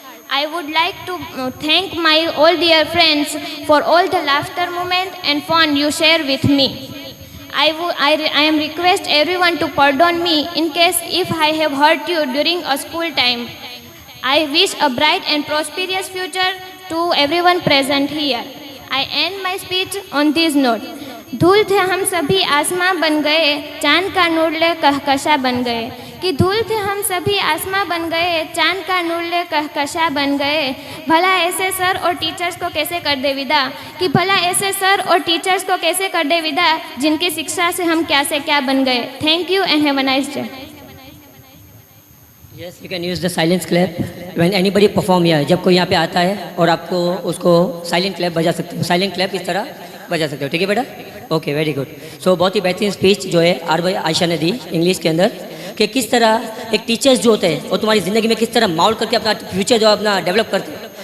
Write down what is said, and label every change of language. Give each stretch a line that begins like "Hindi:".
English: I would like to thank my all dear friends for all the laughter moment and fun you share with me. I am request everyone to pardon me in case if I have hurt you during a school time. I wish a bright and prosperous future to everyone present here. I end my speech on this note.
Hindi: धूल थे हम सभी आसमां बन गए, चांद का नूर ले कहकशा बन गए। कि धूल थे हम सभी आसमां बन गए, चांद का नूर ले कहकशा बन गए। भला ऐसे सर और टीचर्स को कैसे कर दे विदा, कि भला ऐसे सर और टीचर्स को कैसे कर दे विदा, जिनकी शिक्षा से हम क्या से क्या बन गए।
English: Thank you and have a nice day. Yes, you can use the silence clap when anybody perform here.
Hindi: जब कोई यहाँ पे आता है और आपको उसको साइलेंट क्लैप बजा सकते हो, साइलेंट क्लैप इस तरह बजा सकते हो, ठीक है बेटा? Okay, very good. सो बहुत ही बेहतरीन स्पीच जो है आरबी आयशा ने दी इंग्लिश के अंदर, कि किस तरह एक टीचर्स जो होते हैं वो तुम्हारी ज़िंदगी में किस तरह माहौल करके अपना फ्यूचर जो अपना डेवलप करते हैं।